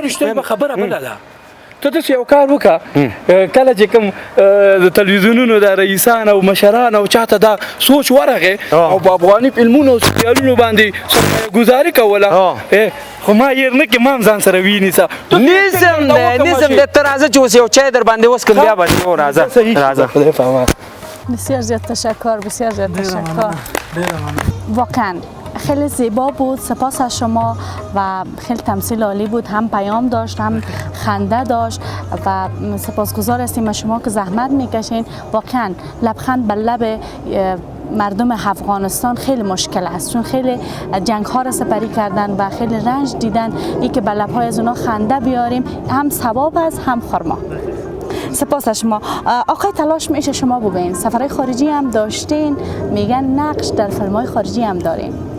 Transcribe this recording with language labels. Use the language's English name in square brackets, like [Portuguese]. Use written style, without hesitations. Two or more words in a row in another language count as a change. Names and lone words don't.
[Pashto] رښتیا به خبره بله ده ته داسې یو کار وکړه کله چې کوم د تلویزیونونو د رئیسان او مشران او چاته دا سوچ ورغې او په افغاني فلمونو او سریالونو باندې سرمایه گذاري کوله خو ما یې نه کې ما هم ځان سره وینیسه نیسم دی ته راځه چې اوس یو چای در باندې وڅښم بیا به راځه [Persian] بسیار زیاد تشکر واقعا خیلی زیبا بود سپاس از شما و خیلی تمثیل عالی بود هم پیام داشت هم خنده داشت و سپاسگزار هستیم از شما که زحمت میکشین واقعا لبخند بر لب مردم افغانستان خیلی مشکل است چون خیلی جنگ ها را سپری کردن و خیلی رنج دیدن ای که بر لبهای از اونا خنده بیاریم هم ثواب است هم خرما سپاس از شما آقای تلاش میشه شما بگوین سفرهای خارجی هم داشتین میگن نقش در فیلم‌های خارجی هم دارین